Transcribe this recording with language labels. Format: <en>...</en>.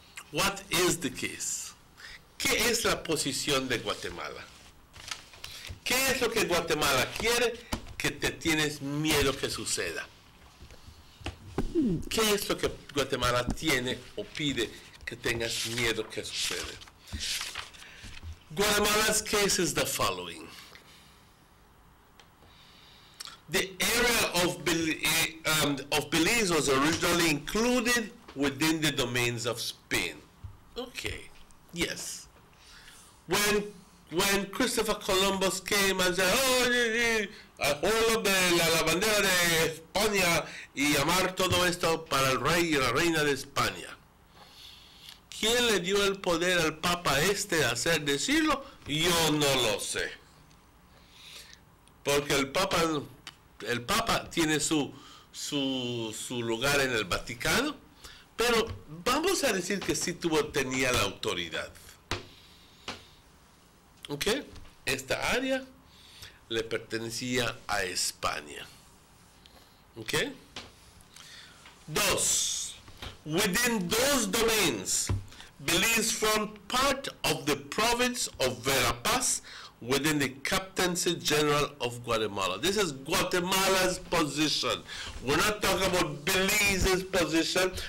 <en>What is the case?</en> <es>¿Qué es la posición de Guatemala? ¿Qué es lo que Guatemala quiere que te tienes miedo que suceda? ¿Qué es lo que Guatemala tiene o pide que tengas miedo que suceda?</es> <en>Guatemala's case is the following. The area of Belize was originally included within the domains of Spain. Okay, yes. When Christopher Columbus came and said, oh,</en> <es>abuelo de la bandera de España y llamar todo esto para el rey y la reina de España. ¿Quién le dio el poder al Papa de hacer decirlo? Yo no lo sé. Porque el Papa tiene su lugar en el Vaticano, pero vamos a decir que sí tenía la autoridad. ¿Ok? Esta área le pertenecía a España. ¿Ok? 2.</es> <en>Within those domains, Belize formed part of the province of Verapaz within the Captaincy General of Guatemala. This is Guatemala's position. We're not talking about Belize's position.</en>